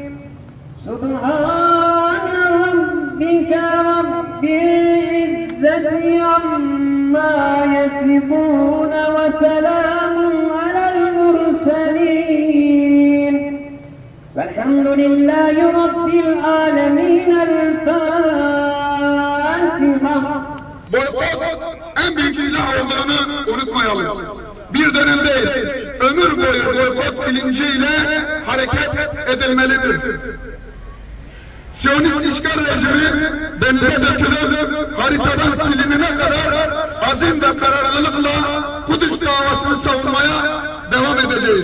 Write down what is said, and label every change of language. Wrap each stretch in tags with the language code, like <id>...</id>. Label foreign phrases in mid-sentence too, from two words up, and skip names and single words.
<ar>سبحان ربك رب العزة عما يصفون وسلام على المرسلين والحمد لله رب العالمين. الفاتحة.</ar> <tr>Boykot en büyük silah olduğunu unutmayalım. Bir dönem değil, ömür boyu boykot bilinciyle hareket edilmelidir. Siyonist işgal rejimi denize dökülüp haritadan silinene kadar azim ve kararlılıkla Kudüs davasını savunmaya devam edeceğiz.</tr>